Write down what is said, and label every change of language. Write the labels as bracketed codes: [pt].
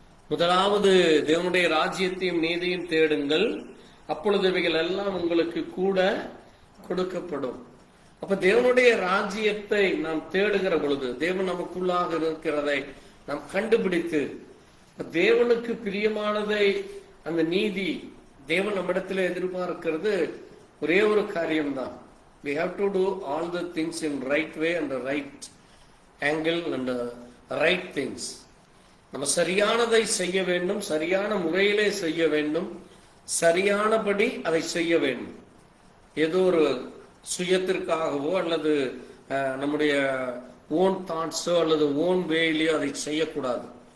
[ta] முதலாவது தேவனுடைய ராஜ்யத்தையும் நீதியும் தேடுங்கள், அப்பொழுது இவைகள் எல்லாம் உங்களுக்கு கூட கொடுக்கப்படும். அப்ப தேவனுடைய ராஜ்யத்தை நாம் தேடுகிற பொழுது, தேவன் நமக்குள்ளாக இருக்கிறதை நாம் கண்டுபிடித்து, தேவனுக்கு பிரியமானதை, அந்த நீதி, தேவன் நம்மிடத்தில் எதிர்பார்க்கிறது ஒரே ஒரு காரியம்தான். [en] we have to do all the things in right way and the right angle and the right things. [ta] நம்ம சரியானதை செய்ய வேண்டும், சரியான முறையிலே செய்ய வேண்டும், சரியானபடி அதை செய்ய வேண்டும். ஏதோ ஒரு சுயத்திற்காகவோ அல்லது நம்முடைய ஓன் தாட்ஸோ அல்லது ஓன் வேலையோ அதை செய்யக்கூடாது.